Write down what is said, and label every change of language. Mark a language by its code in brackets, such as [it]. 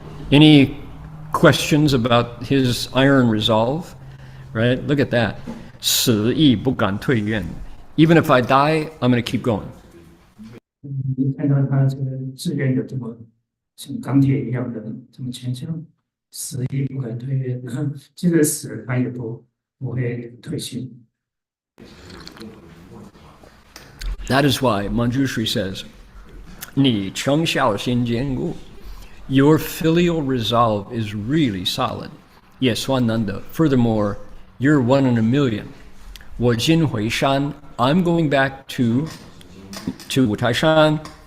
[en] Any questions about his iron resolve? Right? Look at that. [zh] 死亦不敢退愿. [en] Even if I die, I'm going to keep going. [zh] 看到他这个志愿有这么像钢铁一样的这么坚强，死亦不敢退愿，这个死他也不会退心。 [en] That is why Manjushri says, [zh] 你诚孝心坚固. [en] Your filial resolve is really solid. Yes, Swananda. Furthermore, you're 1 in a million. [zh] 我今回山, [en] I'm going back to Wutai Shan.